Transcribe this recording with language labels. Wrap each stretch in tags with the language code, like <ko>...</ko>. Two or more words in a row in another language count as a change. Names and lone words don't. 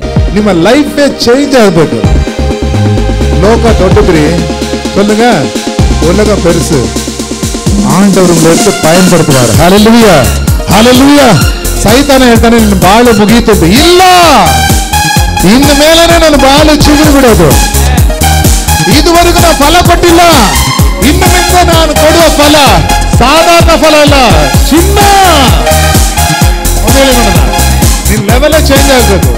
<kn>ನಿಮ್ಮ</kn> <en>life change</en> <kn>ಆಗಬೇಕು. ಲೋಕ ದೊಡ್ಡದ್ರಿ</kn> <ta>சொல்லுங்க, உலகம் பெருசு, ஆண்டவர் உங்களை எடுத்து பயன்படுத்துவார். ஹல்லேலூயா, ஹல்லேலூயா.</ta> <kn>ಸೈತಾನ ಹೇಳ್ತಾನೆ ನಿನ್ನ ಬಾಳು ಮುಗಿಯುತ್ತದೆ. ಇಲ್ಲ, ಇನ್ನು ಮೇಲೇನೆ ನನ್ನ ಬಾಳು ಚಿಗುರು ಬಿಡೋದು. ಇದುವರೆಗೂ ನಾನು ಫಲ ಕೊಟ್ಟಿಲ್ಲ, ಇನ್ನು ಮುಂದೆ ನಾನು ಕೊಡುವ ಫಲ ಸಾಧಾರಣ ಫಲ ಅಲ್ಲ, ಚಿನ್ನ. ನಿನ್ನ</kn> <en>level change</en> <kn>ಆಗಬೇಕು.</kn>